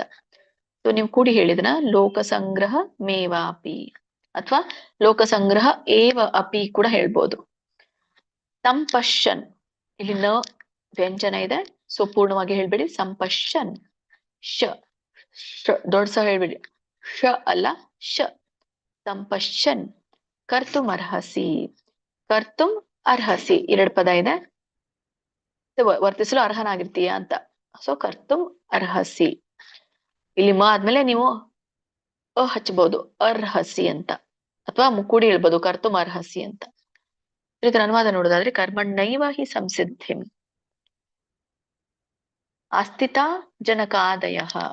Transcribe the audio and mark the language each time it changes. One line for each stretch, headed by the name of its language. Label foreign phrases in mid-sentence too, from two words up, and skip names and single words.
Kannada: ಸೊ ನೀವು ಕೂಡಿ ಹೇಳಿದ್ನ
Sanskrit: ಲೋಕ ಸಂಗ್ರಹ ಮೇವಾಪಿ
Kannada: ಅಥವಾ
Sanskrit: ಲೋಕ ಸಂಗ್ರಹ ಏವ ಅಪಿ
Kannada: ಕೂಡ ಹೇಳ್ಬೋದು. ಸಂಪಶ್ಯನ್, ಇಲ್ಲಿ ನ ವ್ಯಂಜನ ಇದೆ, ಸೊ ಪೂರ್ಣವಾಗಿ ಹೇಳ್ಬೇಡಿ. ಸಂಪಶ್ಯನ್, ಶ ದೊಡ್ಡ ಸ ಹೇಳ್ಬೇಡಿ, ಶ ಅಲ್ಲ ಶ.
Sanskrit: ಸಂಪಶ್ಯನ್ ಕರ್ತುಂ ಅರ್ಹಸಿ, ಕರ್ತುಂ ಅರ್ಹಸಿ
Kannada: 2 ಪದ ಇದೆ, ವರ್ತಿಸಲು ಅರ್ಹನಾಗಿರ್ತೀಯ ಅಂತ. ಸೊ
Sanskrit: ಕರ್ತುಂ ಅರ್ಹಸಿ,
Kannada: ಇಲ್ಲಿ ಮ ಆದ್ಮೇಲೆ ನೀವು ಹಚ್ಚಬಹುದು, ಅರ್ಹಸಿ ಅಂತ, ಅಥವಾ ಮುಕ್ಕೂಡಿ ಹೇಳ್ಬೋದು
Sanskrit: ಕರ್ತುಂ ಅರ್ಹಸಿ
Kannada: ಅಂತ. ಇದರ ಅನುವಾದ ನೋಡೋದಾದ್ರೆ
Sanskrit: ಕರ್ಮಣ್ಣೈವ ಹಿ ಸಂಸಿದ್ಧಿಂ ಅಸ್ಥಿತಾ ಜನಕಾದಯಃ.